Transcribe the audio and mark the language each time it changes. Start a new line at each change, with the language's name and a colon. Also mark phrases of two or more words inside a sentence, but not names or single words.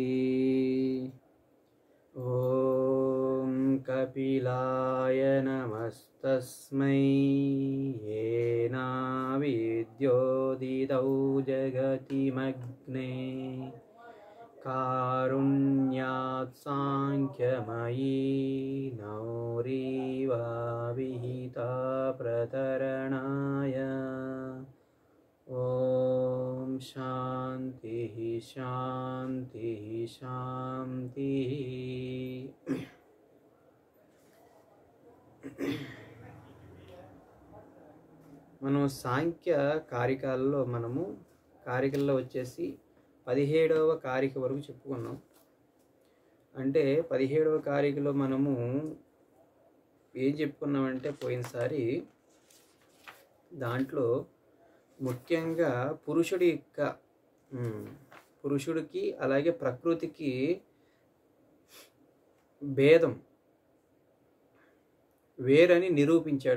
Sanskrit: ॐ कपिलाय नमस्तस्मै येनाविद्योदितौ जगतिमग्ने कारुण्यात् साङ्ख्यमयी नौरीवा विहिता प्रतरणाय। ॐ शान्तिः शान्तिः शान्तिः।
Telugu: మనం సాంఖ్య కారికల్లో వచ్చేసి 17వ కారిక వరకు చెప్పుకున్నాం. అంటే 17వ కారికలో మనము ఏం చెప్పుకున్నామంటే పోయినసారి దాంట్లో ముఖ్యంగా పురుషుడికి అలాగే ప్రకృతికి భేదం వేరని నిరూపించాడు.